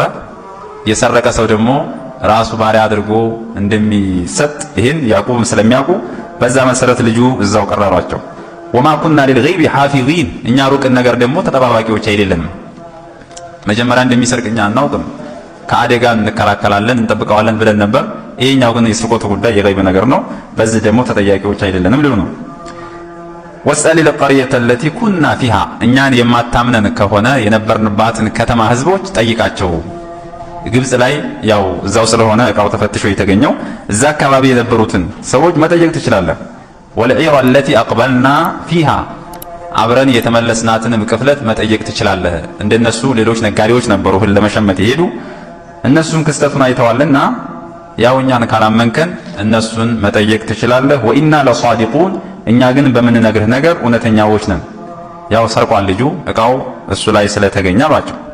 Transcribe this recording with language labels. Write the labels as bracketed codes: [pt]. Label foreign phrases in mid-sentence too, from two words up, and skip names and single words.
[am] የሰረቀ ሰው ደግሞ ራሱ ባሪያ አድርጎ እንደሚሰጥ ይሄን ያዕቁብ ስለሚያውቁ በዛ መሰረት ልጁ እዛው ቀረሯቸው [ar] وما كنا للغيب حافظين [am] እኛ ሩቅን ነገር ደግሞ ተጠባባቂዎች አይደለንም መጀመሪያ እንደሚሰርቅኛ አናውቅም ከአደጋ እንከላከላለን እንጠብቀዋለን ብለን ነበር ይሄኛው ግን የስርቆቱ ጉዳይ የገይብ ነገር ነው በዚህ ደግሞ ተጠያቂዎች አይደለንም ሊሉ ነው [ar] واسأل القرية التي كنا فيها [am] እኛን የማታምነን ከሆነ የነበርንባትን ከተማ ህዝቦች ጠይቃቸው ግብጽ ላይ ያው እዛው ስለሆነ ዕቃው ተፈትሾ የተገኘው እዛ አካባቢ የነበሩትን ሰዎች መጠየቅ ትችላለህ [ar] والعير التي أقبلنا فيها [am] አብረን የተመለስናትንም ክፍለት መጠየቅ ትችላለህ እንደነሱ ሌሎች ነጋዴዎች ነበሩ እህል ለመሸመት ይሄዱ እነሱን ክስተቱን አይተዋልና ያው እኛን ካላመንከን እነሱን መጠየቅ ትችላለህ [ar] وإنا لصادقون [am] እኛ ግን በምንነግርህ ነገር እውነተኛዎች ነን ያው ሰርቋል ልጁ ዕቃው እሱ ላይ ስለተገኘ አሏቸው